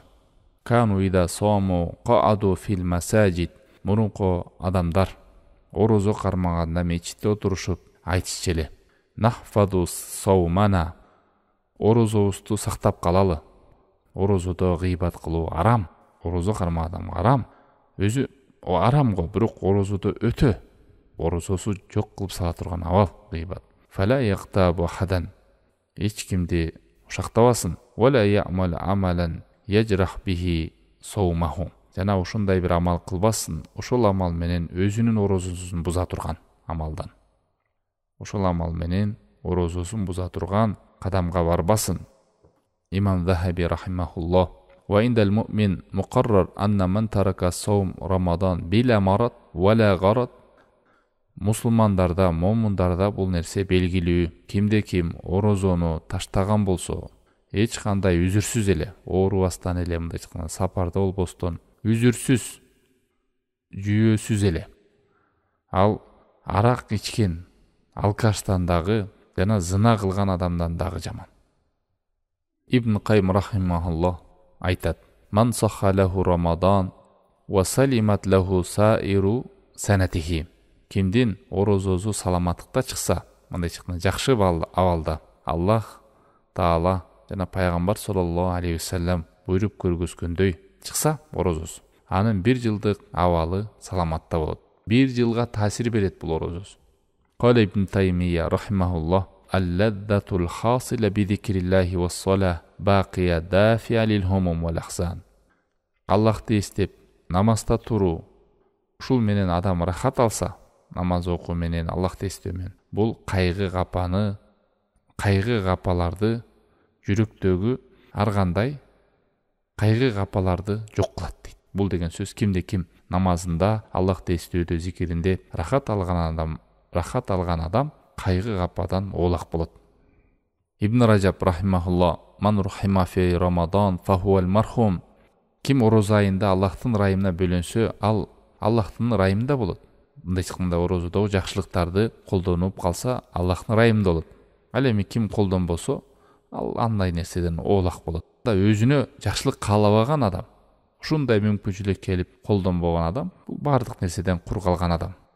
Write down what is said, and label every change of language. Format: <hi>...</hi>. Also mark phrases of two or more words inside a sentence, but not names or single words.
<ar>كانوا إذا صاموا قعدوا في المساجد.</ar> <ky>Мурунку адамдар орозо кармаганда мечитте отурушуп айтышчу эле:</ky> <ar>نحفظ صومنا.</ar> <ky>Орозобузду сактап калалы. Орозодо гыйбат кылуу арам. Орозо кармаган адам арам. Өзү арам го, бирок орозодо өтө орозосу жок кылып сала турган абал гыйбат.</ky> <ar>فلا يغتب أحدًا.</ar> <ky>Эч кимди ушактабасын.</ky> <ar>ولا يعمل عملًا يجرح به صومه.</ar> <ky>Жана ушундай бир амал кылбасын, ошол амал менен өзүнүн орозосун буза турган амалдан. Ошол амал менен орозосун буза турган кадамга барбасын.</ky> <ar>الإمام الذهبي رحمه الله: وعند المؤمن مقرر أن من ترك صوم رمضان بلا مرض ولا غرض.</ar> <ky>Мусулмандарда, момундарда бул нерсе белгилүү. Кимде ким орозону таштаган болсо, эч кандай үзүрсүз эле, оорубастан эле, мындай айтканда сапарда болбостон, үзүрсүз, жүйөсүз эле, ал арак ичкен алкаштан дагы жана зына кылган адамдан дагы жаман.</ky> <ar>ابن القيم رحمه الله айтат: من صح له رمضان وسلمت له سائر سنته.</ar> <ky>Кимдин орозосу саламаттыкта чыкса, мындай айтканда жакшы абалда, Аллах Таала жана пайгамбар</ky> <ar>صلى الله عليه وسلم</ar> <ky>буйруп көргөзгөндөй чыкса орозосу, анын бир жылдык абалы саламатта болот. Бир жылга таасир берет бул орозосу.</ky> <ar>قال ابن تيمية رحمه الله: اللذة الحاصلة بذكر الله والصلاة باقية دافعة للهموم والأحزان.</ar> <ky>Аллахты эстеп намазда туруу, ушул менен адам рахат алса, намаз окуу менен, Аллахты эстөө менен, бул кайгы капаларды, жүрөктөгү ар кандай кайгы капаларды жок кылат дейт. Бул деген сөз кимде ким намазында, Аллахты эстөөдө, зикиринде рахат алган адам кайгы кападан оолак болот.</ky> <ar>ابن رجب رحمه الله: من رحم في رمضان فهو المرحوم.</ar> <ky>Ким орозо айында Аллахтын райымына бөлөнсө, ал Аллахтын райымында болот. Мындай айтканда орозодогу жакшылыктарды колдонуп калса, Аллахтын райымында болот. Ал эми ким колдонбосо, ал андай нерседен оолак болот. Өзүнө жакшылык каалабаган адам, ушундай мүмкүнчүлүк келип колдонбогон адам, бул бардык нерседен кур калган адам.</ky>